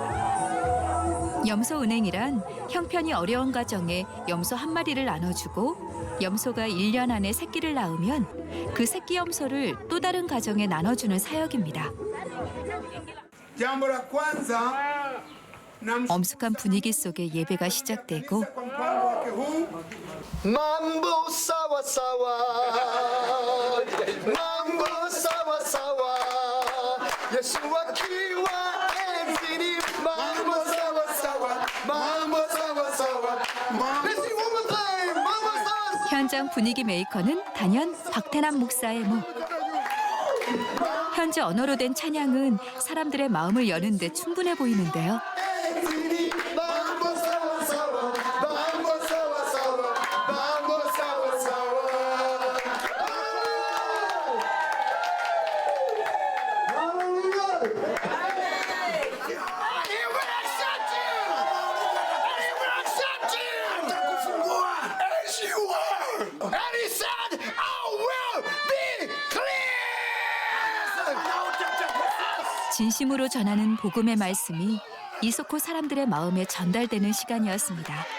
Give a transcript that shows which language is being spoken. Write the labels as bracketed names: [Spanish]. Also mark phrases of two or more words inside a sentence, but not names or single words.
[Korean] 염소은행이란 형편이 어려운 가정에 염소 한 마리를 나눠주고 염소가 1년 안에 새끼를 낳으면 그 새끼 염소를 또 다른 가정에 나눠주는 사역입니다. 엄숙한 분위기 속에 예배가 시작되고 [Swahili] mambo sawa sawa, mambo sawa sawa, Yeshua kiwa enzini, mambo sawa sawa, mambo sawa sawa. [English] Let's sing one more time, [Swahili] mambo sawa sawa. [Korean] 현장 분위기 메이커는 단연 박태남 목사의 목. 현지 언어로 된 찬양은 사람들의 마음을 여는 데 충분해 보이는데요. [Swahili] enzini, mambo sawa sawa, mambo sawa sawa, mambo sawa sawa. [English] Hallelujah. [Korean] 진심으로 전하는 복음의 말씀이 이소코 사람들의 마음에 전달되는 시간이었습니다.